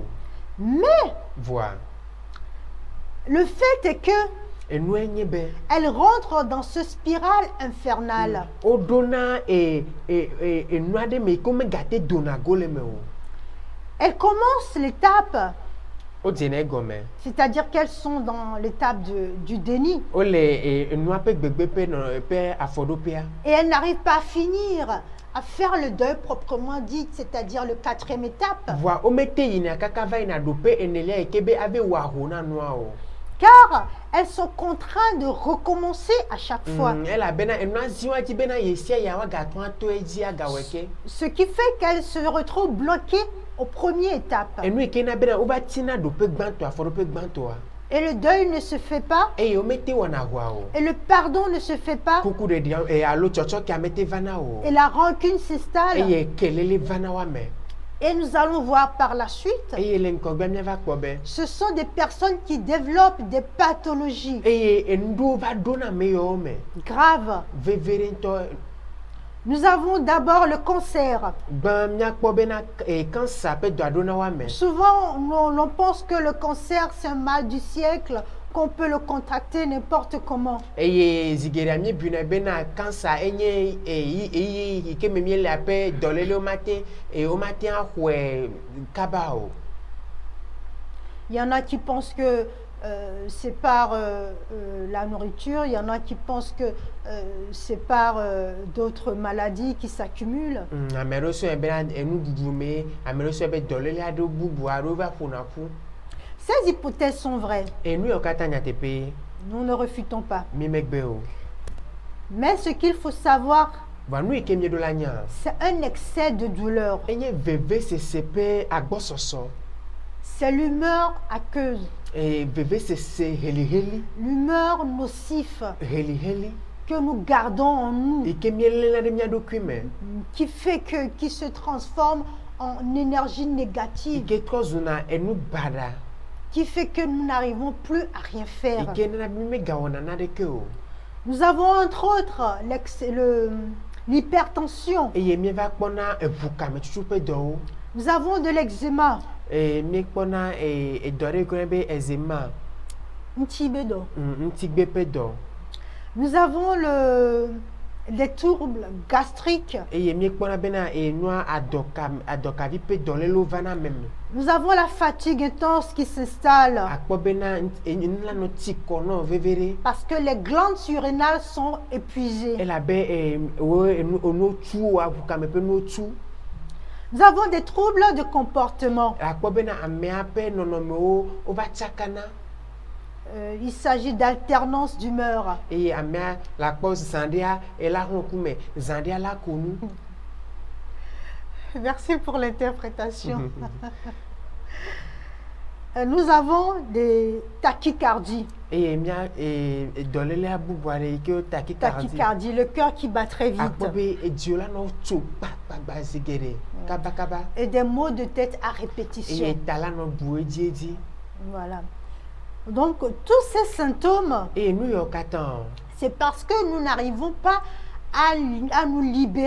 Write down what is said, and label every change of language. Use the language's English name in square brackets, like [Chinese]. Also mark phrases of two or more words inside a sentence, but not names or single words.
[French] Mais [Ewe] Voa. [French] le fait est que [Ewe] Enue nye be [French] elles rentrent dans ce spirale infernale. [Ewe] woɖona enu aɖe me yi ke womegate dona go le me o. [French] Elles commencent l'étape, [Ewe] Wodzena egɔme. [French] c'est-à-dire qu'elles sont dans l'étape du déni. [Ewe] Wole enua ƒe gbegbe ƒe afɔɖoƒea. [French] Et elles n'arrivent pas à finir, à faire le deuil proprement dit, c'est-à-dire le 4e étape. [Ewe] Voa womete yina kaka va yina ɖoƒe enelia yi ke be ave wɔ aho na nua o. [French] Car elles sont contraintes de recommencer à chaque fois. [Ewe] Elabena enua ziwa dzi bena yesia ya woagatɔ ato edzi agawɔe ke. [French] Ce qui fait qu'elles se retrouvent bloquées aux premières étapes. [Ewe] Enu yi ke na bena wova tina ɖoƒe gbãtɔ afɔɖoƒe gbãtɔa. [French] Et le deuil ne se fait pas, [Ewe] Eye womete wɔna ahoa o. [French] et le pardon ne se fait pas, [Ewe] Kuku ɖeɖi alo tsɔtsɔkea mete vana o. [French] et la rancune s'installe. [Ewe] Eye kelele vana wa me. [French] Et nous allons voir par la suite, [Ewe] Eye le ŋgɔgbe míava kpɔ be. [French] ce sont des personnes qui développent des pathologies [Ewe] Eye enuɖewo va ɖona ame yawo me. [French] graves. [Ewe] Veve ɖe ŋutɔ. [French] Nous avons d'abord le cancer. [Ewe] Gbã míakpɔ bena kansa ƒe dɔa ɖona wa me. [French] Souvent, l'on pense que le cancer, c'est un mal du siècle, qu'on peut le contracter n'importe comment. [Ewe] Eye zigeɖea míebuna bena kansa enye yi ke me míele aƒe dɔléle womate axɔe kaba o. [French] Il y en a qui pensent que c'est par la nourriture, il y en a qui pensent que c'est par d'autres maladies qui s'accumulent. [Ewe] Ame ɖewo sɔe bena enuɖuɖu me, ame ɖewo sɔe be dɔléle aɖewo bubu aɖewo va ƒona ƒu. [French] Ces hypothèses sont vraies. [Ewe] Enu yawo katã nyateƒe [French] Nous ne refutons pas. [Ewe] mi megbe o. [French] Mais ce qu'il faut savoir, [Ewe] Voa nu yi ke míeɖo la nya, [French] c'est un excès de douleur. [Ewe] enye vevesese ƒe agbɔsɔsɔ. [French] C'est l'humeur aqueuse, [Ewe] Vevesese heliheli, [French] l'humeur nocif [Ewe] heliheli, [French] que nous gardons en nous, [Ewe] yi ke míelena ɖe mía ɖokui me, [French] qui se transforme en énergie [Ewe] yi [French] négative, [Ewe] ke trɔ zuna enu baɖa, [French] qui fait que nous n'arrivons plus à rien [Ewe] yi [French] faire. [Ewe] ke nena mi megawɔna naɖeke o. [French] Nous avons entre autres l'hypertension, [Ewe] Eye míeva kpɔna eʋukame ƒe dɔwo. [French] nous avons de l'eczéma, [Ewe] Míekpɔna edɔ ɖe gblẽ be ezema, [French] ntibedo. [Ewe] ŋutigbe ƒe dɔ. [French] Nous avons les troubles gastriques, [Ewe] Eye míekpɔna bena enua adɔkavi ƒe dɔlélewo vana ame me. [French] nous avons la fatigue intense qui s'installe [Ewe] Akpɔ bena nu la nɔ tsi kɔ nɔ veve ɖe. [French] parce que les glandes surrénales sont épuisées. [Ewe] Elabe enuwo tu wo aʋukame ƒe nuwo tu. [French] Nous avons des troubles de comportement. [Ewe] Akpɔ bena amea ƒe nɔnɔmewo wova tsakana. [French] Il s'agit d'alternance d'humeur. [Ewe] Eye amea le akpɔ zã ɖea ela hã ŋkume zã ɖea la ko nu. [French] Merci pour l'interprétation. Nous avons des tachycardies. [Ewe] Eye mía dɔlélea bubu aɖe yi ke wo [French] Tachycardie, le cœur qui bat très vite. [Ewe] Akpɔ be edziwo la nɔ tso kpakpagba zi geɖe kabakaba. [French] Et des maux de tête à répétition. [Ewe] Eye ta la nɔ bu edzi. [French] Voilà. Donc, tous ces symptômes, [Ewe] Eye nu yawo katã [French] c'est parce que nous n'arrivons pas à nous libérer.